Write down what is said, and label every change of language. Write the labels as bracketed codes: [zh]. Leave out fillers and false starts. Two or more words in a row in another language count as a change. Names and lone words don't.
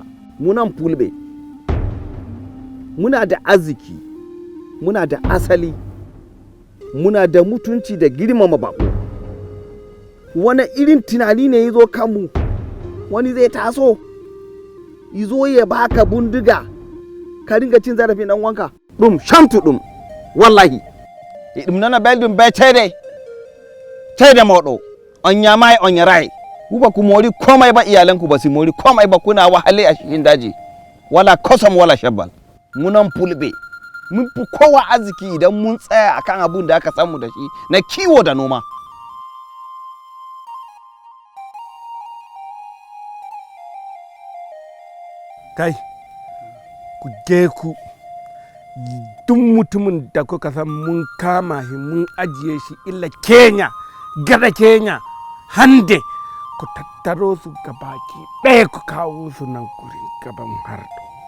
[ha] Munan fulbe muna da arziki, muna da asali, muna da mutunci da girmama bako. Wani irin tunani ne ya zo kanmu? Wani zai taso izo ya baka bindiga ka ringa cin zarafin dan wanka? [ff] Dum shamtu dum wallahi dum nana beldum be tede modo on nyamai on yarai. [ha] Ku ba ku mori komai ba, iyalanku ba su mori komai ba, kuna wahale a cikin daji, [ff] wala kosam wala shabbal. [ha] Munan fulbe mun fi kowa arziki idan mun tsaya akan abun da aka samu da shi na kiwo da noma. Kai, ku je ku duk mutumin da kuka san mun kama shi mun ajiye shi illa Kenya, gada Kenya, hande ku tattaro su gabaki ɗaya ku kawo su nan gurin gaban hardo.